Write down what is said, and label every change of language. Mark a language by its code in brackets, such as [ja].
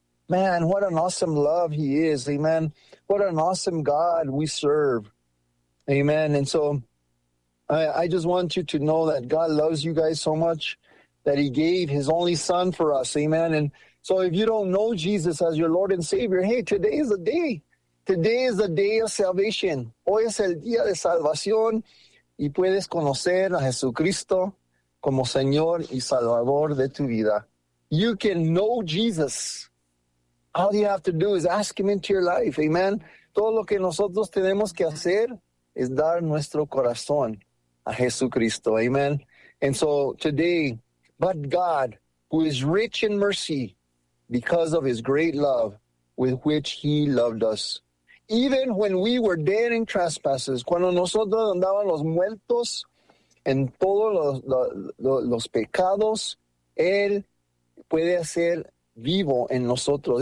[en] Man, what an awesome love he is. Amen. What an awesome God we serve. Amen. And so I just want you to know that God loves you guys so much that he gave his only son for us. Amen. And so if you don't know Jesus as your Lord and Savior, hey, today is the day. Today is the day of salvation. [es] Hoy es el día de salvación. Y puedes conocer a Jesucristo como Señor y Salvador de tu vida. [en] You can know Jesus. All you have to do is ask him into your life. Amen. [es] Todo lo que nosotros tenemos que hacer es dar nuestro corazón a Jesucristo. Amen. [en] And so today, but God, who is rich in mercy because of his great love with which he loved us. Even when we were dead in trespasses, [es] cuando nosotros andábamos muertos en todos los pecados, Él puede hacer vivo en nosotros.